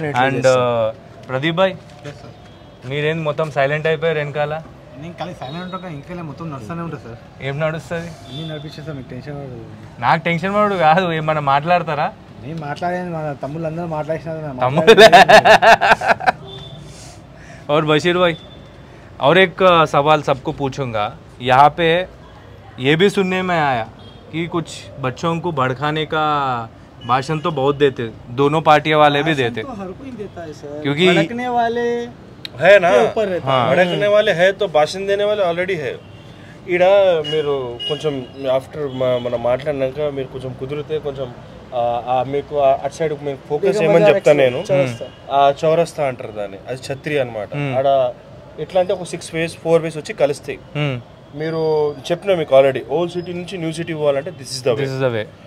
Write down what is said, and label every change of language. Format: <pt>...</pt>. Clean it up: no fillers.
<te>And Pradeep భాయ్, మీరేం మొత్తం silent అయిపోయారు వెనకాల? నేను ఖాళీ సైలెంట్ ఉంటా, ఇంకా మొత్తం నడుస్తూనే ఉంటుంది సార్. ఏం నడుస్తుంది? నేను నడిపించేస్తా, మీకు టెన్షన్ పడదు. నాకు టెన్షన్ పడు కాదు, ఏమన్నా మాట్లాడతారా? నేను మాట్లాడేది మా తమ్ముళ్ళందరూ మాట్లాడిన తమ్ముళ్ళే.</te> <hi>और बशीर भाई, और एक सवाल सबको पूछूंगा. यहाँ पे ये भी सुनने में आया कि कुछ बच्चों को भड़काने का भाषण तो बहुत देते, दोनों पार्टियां वाले भी देते. तो हर कोई देता है सर, क्योंकि भड़कने वाले है ना, भड़कने वाले है तो भाषण देने वाले ऑलरेडी है.</hi> <te>ఈడ మీరు కొంచెం ఆఫ్టర్ మనం మాట్లాడినాక మీరు కొంచెం కుదిరితే కొంచెం మీకు అటు సైడ్ మీకు ఫోకస్ చేయమని చెప్తాను నేను. ఆ చౌరస్తా అంటారు దాన్ని, అది ఛత్రి అనమాట. ఆడ ఎట్లా అంటే ఒక 4 వేస్ వచ్చి కలుస్తాయి. మీరు చెప్పిన మీకు ఆల్రెడీ ఓల్డ్ సిటీ నుంచి న్యూ సిటీ పోవాలంటే</te> <en>This is the way.</en>